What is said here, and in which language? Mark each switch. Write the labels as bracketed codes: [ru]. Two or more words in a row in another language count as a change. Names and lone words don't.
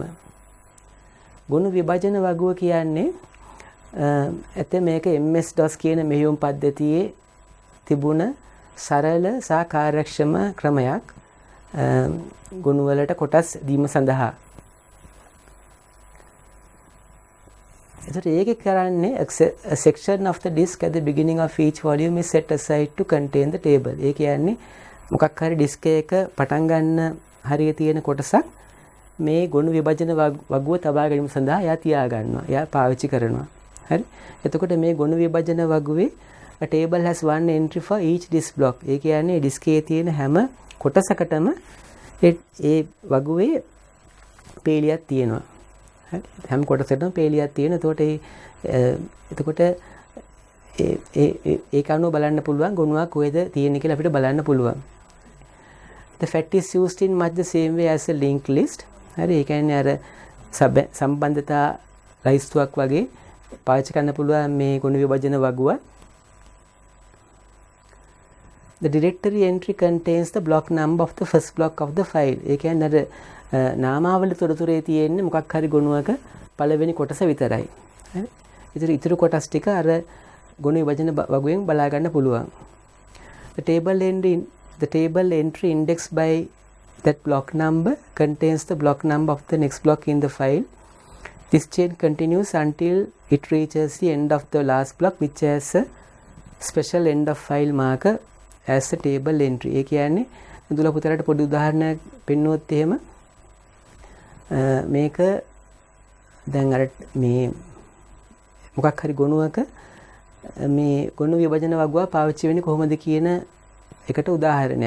[si] ගොනු විභජන වගුව කියන්නේ ඇත්තේ මේක MS-DOS කියන මෙහෙයුම් පද්ධතියේ තිබුණ සරල සහ කාර්යක්ෂම ක්‍රමයක් ගොනු වලට කොටස් දීම සඳහා. එතකොට ඒක කරන්නේ [en] a section of the disk at the beginning of each volume is set aside to contain the table. [si] ඒ කියන්නේ මොකක් හරි ඩිස්ක් එක පටන් ගන්න හරිය තියෙන කොටසක් මේ ගොනු විභජන වගුව තබා ගැනීම සඳහා එයා තියා ගන්නවා. එයා පාවිච්චි කරනවා. හරි. එතකොට මේ ගොනු විභජන වගුවේ [en] a table has one entry for each disk block. [si] ඒ කියන්නේ ඩිස්ක් එකේ තියෙන හැම කොටසකටම ඒ වගුවේ පේලියක් තියෙනවා. හරි. හැම කොටසකටම පේලියක් තියෙනවා. එතකොට ඒක අනුව බලන්න පුළුවන් ගොනුවක් කොහෙද තියෙන්නේ කියලා අපිට බලන්න පුළුවන්. [en] The fact is used in much the same way as a linked list. [si] හරි. ඒ කියන්නේ අර සම්බන්ධතා ලයිස්තුවක් වගේ පාවිච්චි කරන්න පුළුවන් මේ ගොනු විභජන වගුව. [en] The directory entry contains the block number of the first block of the file. [si] ඒ කියන්නේ අර නාමාවලි තොරතුරේ තියෙන්නේ මොකක් හරි ගොනුවක පළවෙනි කොටස විතරයි. හරි. ඉතුරු කොටස් ටික අර ගොනු විභජන වගුවෙන් බලා ගන්න පුළුවන්. [en] The table entry indexed by that block number contains the block number of the next block in the file. This chain continues until it reaches the end of the last block, which has a special end of file marker as a table entry. [si] ඒ කියන්නේ දුල පුතලට පොඩි උදාහරණයක් පෙන්වුවොත් එහෙම මේක දැන් අර මේ මොකක් හරි ගොනුවක මේ ගොනු විභජන වගුව පාවිච්චි වෙන්නේ කොහොමද කියන එකට උදාහරණයක්.